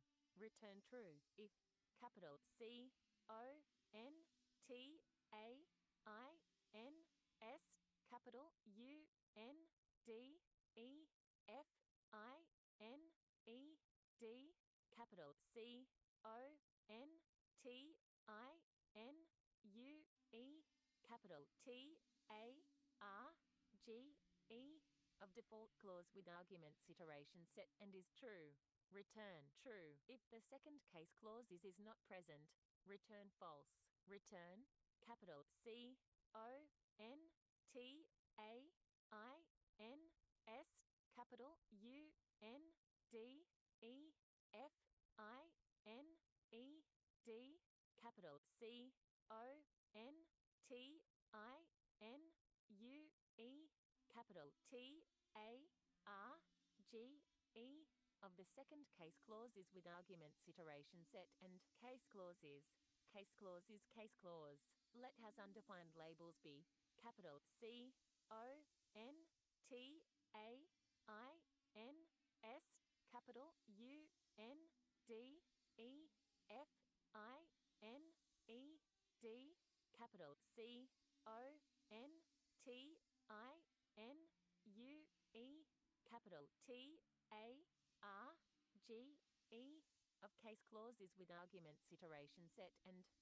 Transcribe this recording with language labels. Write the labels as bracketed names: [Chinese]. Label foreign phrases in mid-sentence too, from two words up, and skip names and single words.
[English] Return true. If, capital C O N T A I N S, capital U N D E F I N E D, capital C O N T I N U E, capital T A R G E, of default clause with arguments iteration set and is true. Return true. If the second case clause is not present, return false. Return, capital C O N T A I N S, capital U N D E F I N E D, capital C O N T I N U E, capital T A R G E, of the second case clause is with arguments iteration set and case clause is case clause. Let has undefined labels be capital C O N T A I N S, capital U N D E F I N E D, capital C O N T I N U E, capital T A R G E, of case clauses with arguments iteration set and